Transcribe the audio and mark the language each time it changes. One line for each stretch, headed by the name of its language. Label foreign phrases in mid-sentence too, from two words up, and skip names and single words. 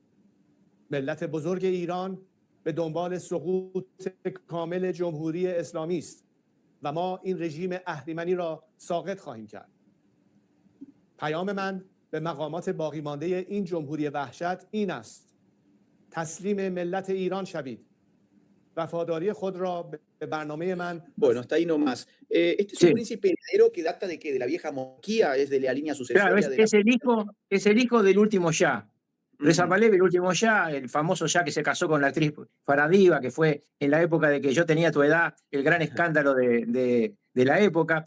Persian: ملت بزرگ ایران به دنبال سقوط کامل جمهوری اسلامی است و ما این رژیم اهریمنی را ساقط خواهیم کرد. پیام من به مقامات باقی مانده این جمهوری وحشت این است: تسلیم ملت ایران شوید. وفاداری خود را به برنامه من.
Spanish: Bueno, hasta ahí nomás. Este es un príncipe heredero que data de que de la vieja monarquía, es de la línea sucesoria. Claro, es el hijo del último Shah. Reza Pahlavi, el último Shah, el famoso Shah que se casó con la actriz Faradiva, que fue en la época de que yo tenía tu edad, el gran escándalo de la época.